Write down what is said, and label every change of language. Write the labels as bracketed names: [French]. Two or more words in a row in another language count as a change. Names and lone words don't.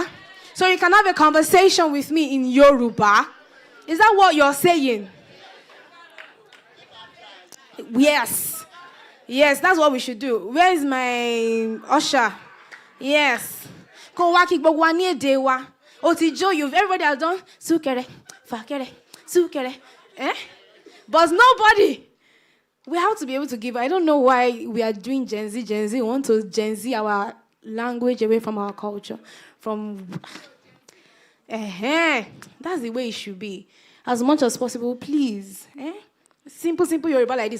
[English] So you can have a conversation with me in Yoruba. Is that what you're saying? Yes. Yes, that's what we should do. Where is my usher? Yes. Everybody has done [Yoruba] sukere, fakere, sukere. [English] Eh? But nobody. We have to be able to give. I don't know why we are doing Gen Z. We want to Gen Z our language away from our culture. That's the way it should be. As much as possible, please. Simple Yoruba like this.